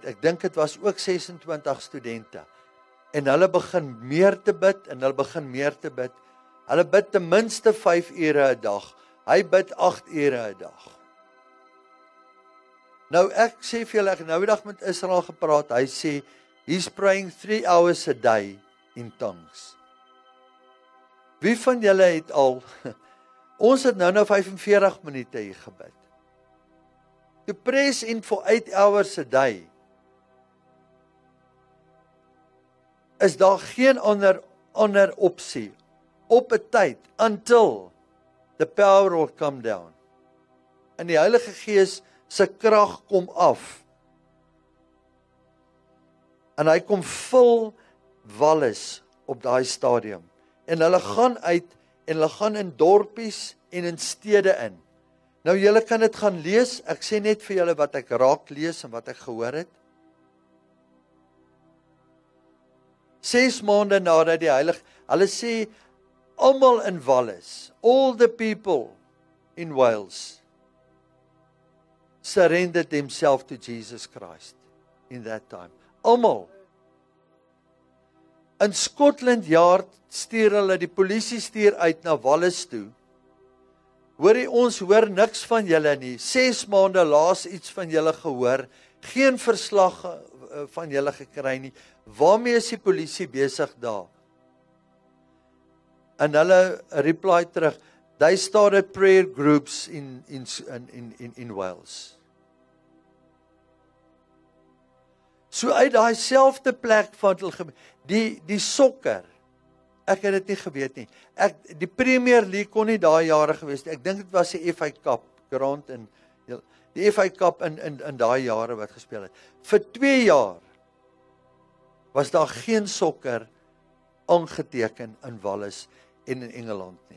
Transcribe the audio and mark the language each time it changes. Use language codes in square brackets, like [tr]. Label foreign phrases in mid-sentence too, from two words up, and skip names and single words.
[af] Ek dink dit was ook 26 studente. En hulle begin meer te bid, en hulle begin meer te bid. Hulle bid ten minste 5 ure 'n dag. Hy bid 8 ure 'n dag. Nou ek sê vir julle, ek het nou die dag met Israel gepraat. Hy sê, [en] he's praying 3 hours a day in tongues. [af] Wie van julle het al, ons het nou 45 minute hier gebid. [en] To press in for 8 hours a day, [af] is daar geen ander opsie, op 'n tyd, [en] until the power will come down. [af] En die Heilige Gees se krag kom af. En hy kom vul Wallis op daai stadium. En hulle gaan uit, en hulle gaan in dorpies en in stede in. Nou julle kan dit gaan lees, ek sê net vir julle wat ek raak lees en wat ek gehoor het. 6 maande nadat die Heilige, hulle sê, almal in Wallis, [en] all the people in Wales, surrendered themselves to Jesus Christ in that time. [af] Almal. In Scotland Yard stuur hulle, die polisie stuur uit na Wallis toe. Ons hoor niks van julle nie. 6 maande laas iets van julle gehoor. Geen verslag van julle gekry nie. Waarmee is die polisie besig daar? En hulle reply terug, [en] they started prayer groups in Wales. [af] So uit daai selfde plek van die sokker, ek het dit nie geweet nie. Die Premier League kon nie daai jare gewees nie. Ek dink dit was die FA Cup grond in die FA Cup in daai jare wat gespeel het. Vir 2 jaar was daar geen sokker aangeteken in Wallis en in Engeland nie.